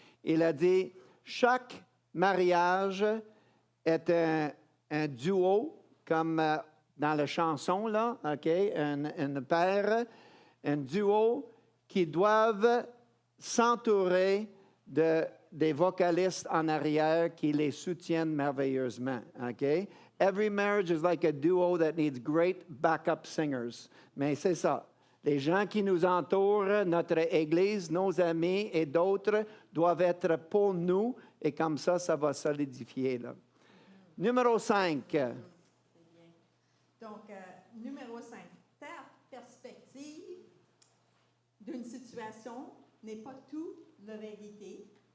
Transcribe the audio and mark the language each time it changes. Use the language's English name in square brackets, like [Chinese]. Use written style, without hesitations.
[French] Il a dit, chaque mariage est un duo, comme dans la chanson, là, OK? Un paire, un duo qui doivent s'entourer des vocalistes en arrière qui les soutiennent merveilleusement, OK? [English] Every marriage is like a duo that needs great backup singers. [French] Mais c'est ça. Les gens qui nous entourent, notre Église, nos amis et d'autres doivent être pour nous et comme ça va solidifier. Là. Numéro 5. C'est bien. Donc, numéro 5, ta perspective d'une situation n'est pas tout la vérité.